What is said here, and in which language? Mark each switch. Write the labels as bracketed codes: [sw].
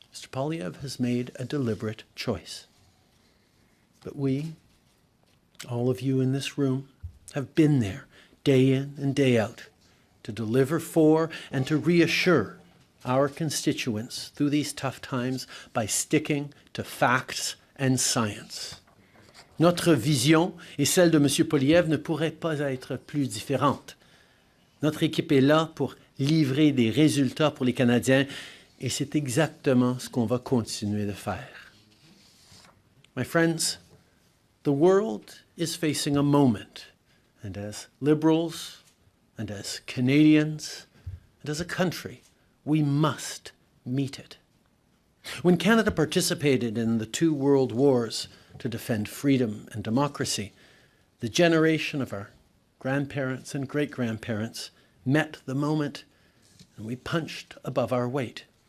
[en] Poilievre has made a deliberate choice. But we, all of you in this room, have been there day in and day out to deliver for and to reassure our constituents through these tough times by sticking to facts and science. [fr] Notre vision et celle de M. Poilievre ne pourrait pas être plus différente. Notre équipe est là pour livrer des résultats pour les Canadiens et c'est exactement ce qu'on va continuer de faire. [en] My friends, the world is facing a moment, and as Liberals and as Canadians and as a country, we must meet it. When Canada participated in the 2 world wars to defend freedom and democracy, the generation of our grandparents and great-grandparents met the moment and we punched above our weight.